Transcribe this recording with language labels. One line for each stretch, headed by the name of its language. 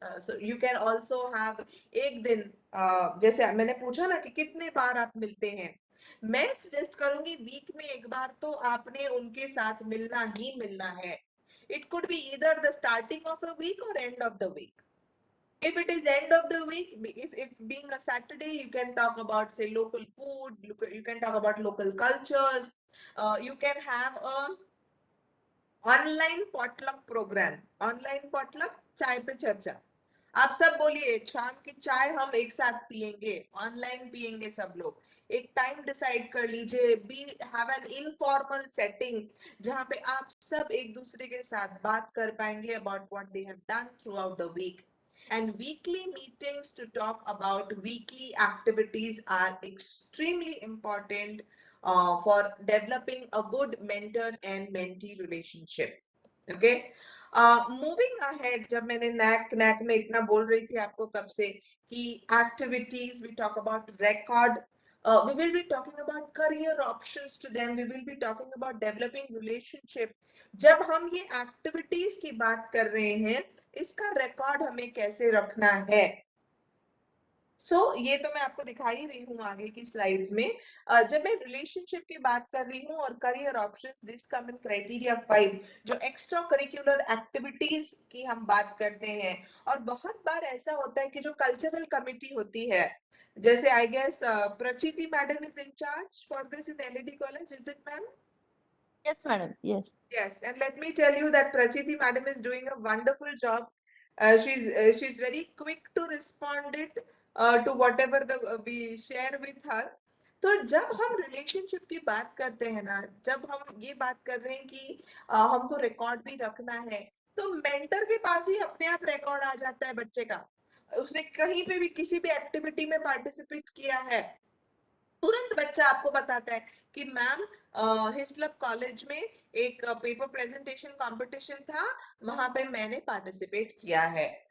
English: So you can also have
Hindi: एक दिन, जैसे मैंने पूछा ना कि कितने बार आप मिलते हैं, मैं सजेस्ट करूंगी वीक में एक बार तो आपने उनके साथ मिलना ही मिलना है।
English: It could be either the starting of a week और end of the week. If it is end of the week, if being a Saturday, you can talk about say local food, you can talk about local cultures, you can have a online potluck program, online potluck,
Hindi: चाय पे चर्चा। आप सब बोलिए शाम की चाय हम एक साथ पियेंगे, ऑनलाइन पियेंगे सब लोग। एक टाइम डिसाइड कर लीजिए,
English: be have an informal setting
Hindi: जहां पे आप सब एक दूसरे के साथ बात कर पाएंगे
English: About what they have done through out the week. And weekly meetings to talk about weekly activities are extremely important for developing a good mentor and mentee relationship. Okay. Moving ahead,
Hindi: जब मैंने NAC में इतना बोल रही थी आपको कब से कि
English: activities, we talk about record, we will be talking about career options to them, we will be talking about developing relationship.
Hindi: जब हम ये activities की बात कर रहे हैं, इसका record हमें कैसे रखना है? ये तो मैं आपको दिखा ही रही हूँ आगे की स्लाइड्स में। जब मैं रिलेशनशिप की बात कर रही हूँ और career options,
English: this come in criteria 5,
Hindi: जो एक्स्ट्रा करिकुलर एक्टिविटीज की हम बात करते हैं। और बहुत बार ऐसा होता है कि जो कल्चरल कमिटी होती है, जैसे
English: I guess Prachiti madam is in charge for this in LED college, is it ma'am? Yes, madam. Yes. Yes, and let me tell you that Prachiti madam is doing a wonderful job. She's very quick to respond to whatever we share with her.
Hindi: तो जब हम relationship की बात करते हैं ना, जब हम ये बात कर रहे हैं कि हमको रिकॉर्ड भी रखना है, तो मेंटर के पास ही अपने आप रिकॉर्ड आ जाता है बच्चे का। उसने कहीं पे भी किसी भी एक्टिविटी में पार्टिसिपेट किया है, तुरंत बच्चा आपको बताता है कि मैम हिस्लप कॉलेज में एक पेपर प्रेजेंटेशन कंपटीशन था, वहां पे मैंने पार्टिसिपेट किया है।